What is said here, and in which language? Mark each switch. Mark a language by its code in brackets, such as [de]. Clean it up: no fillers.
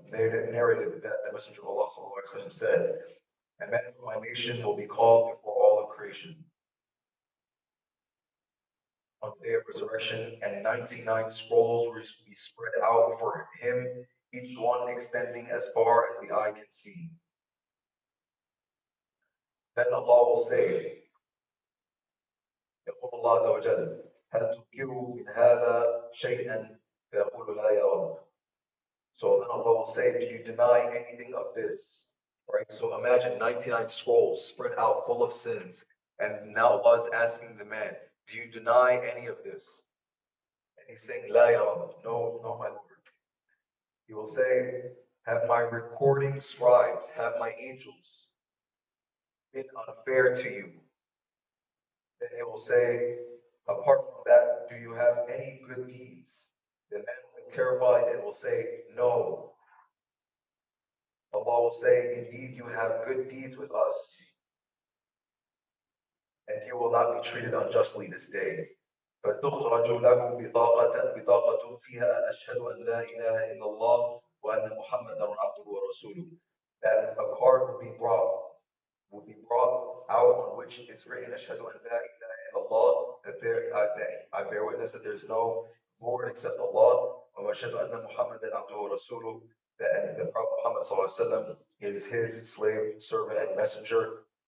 [en] Narrated that the Messenger of Allah sallallahu alaihi wasallam said, "A man from my nation will be called before all of creation on the day of resurrection, and 99 scrolls will be spread out for him, each one extending as far as the eye can see. Then Allah will say, [ar] يقول الله عز وجل, هل تنكروا من هذا شيئا فيقول لا يا رب. [en] So then Allah will say, do you deny anything of this? Right? So imagine 99 scrolls spread out full of sins. And now Allah is asking the man, do you deny any of this? And he's saying, [ar] لا يا رب, [en] no, no, my Lord. He will say, have my recording scribes, have my angels been unfair to you? Then they will say, apart from that, do you have any good deeds? The man will be terrified and will say, no. Allah will say, indeed, you have good deeds with us, and you will not be treated unjustly this day. [ar] فتخرج له بطاقة فيها أشهد أن لا إله إلا الله وأن محمدا عبده ورسوله. [en] That a card will be brought out on which is written Ashhadu an la ilaha illallah, that I bear witness that there is no Lord except Allah, wa ashhadu anna Muhammadan abduhu wa rasuluh, that the Prophet Muhammad sallallahu alaihi wasallam is his slave, servant, and messenger.